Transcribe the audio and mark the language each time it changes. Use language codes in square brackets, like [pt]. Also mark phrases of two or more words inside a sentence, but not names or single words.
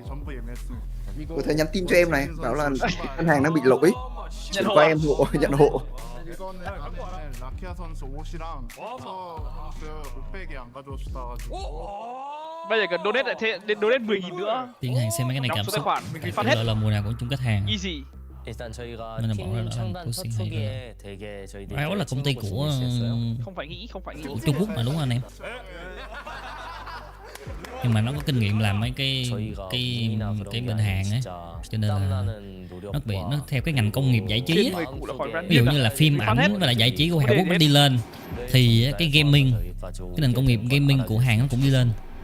[vi] Có thể nhắn tin cho em này, bảo là ngân hàng đang bị lỗi. Chuyển qua em hộ, nhận hộ. Bây giờ cần donate lại thêm, donate 10.000 nữa. Tiếng Hàn xem mấy cái này cảm xúc. Gọi là mùa nào cũng chung kết hàng. [en] Easy. [ko] 일단 저희가 [vi] Nên là [ko] 팀 [vi] bọn nó đã làm [ko] 창단 첫 [vi] pushing hay rồi. [ko] 초기에 되게 저희들이 [vi] Riot là công ty của Không phải nghĩ. Trung Quốc mà đúng không anh em? Nhưng mà nó có kinh nghiệm làm mấy cái bên Hàn ấy, cho nên là nó theo cái ngành công nghiệp giải trí ấy. Ví dụ như là phim ảnh và là giải trí của Hàn Quốc nó đi lên thì cái gaming, cái nền công nghiệp gaming của Hàn nó cũng đi lên.